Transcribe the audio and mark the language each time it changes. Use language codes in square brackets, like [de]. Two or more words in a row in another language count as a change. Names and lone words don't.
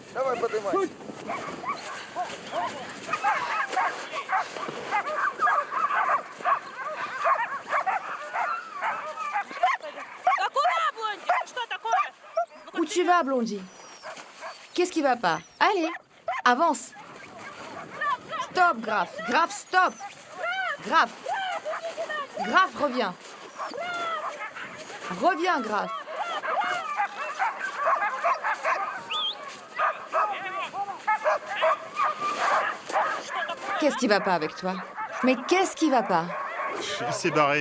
[fr] Où tu vas, Blondie? Qu'est-ce qui va pas? Allez, avance. Stop, Graf. Graf, stop. Graf. Graf, reviens. Reviens, Graf. Qu'est-ce qui va pas avec toi? Mais qu'est-ce qui va pas? Il s'est barré.